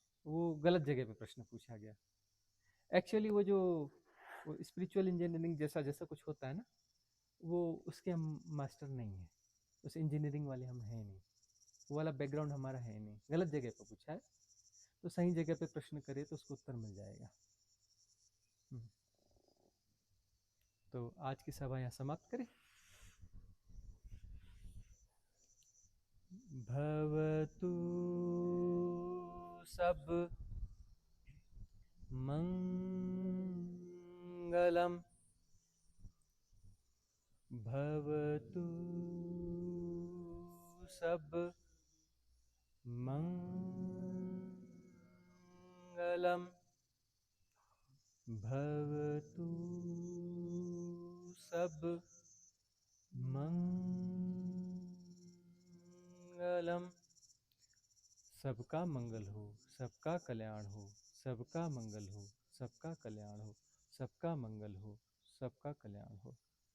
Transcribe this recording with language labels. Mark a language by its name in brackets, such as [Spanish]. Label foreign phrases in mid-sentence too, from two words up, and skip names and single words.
[Hindi] वो गलत जगह पे प्रश्न पूछा गया। एक्चुअली वो जो [English] spiritual engineering [Hindi] जैसा कुछ होता है ना, वो उसके हम मास्टर नहीं है, उस इंजीनियरिंग वाले हम हैं नहीं, वो वाला बैकग्राउंड हमारा है नहीं। गलत जगह पे पूछा है, तो सही जगह पे प्रश्न करे तो उसको उत्तर मिल जाएगा। तो आज की सभा यहाँ समाप्त करें। [Pali] भवतु सब मंगलम भवतु सब मंगलम भवतु सब मंगलम। [Hindi] सबका मंगल हो, सबका कल्याण हो, सबका मंगल हो, सबका कल्याण हो, सबका मंगल हो, सबका कल्याण हो।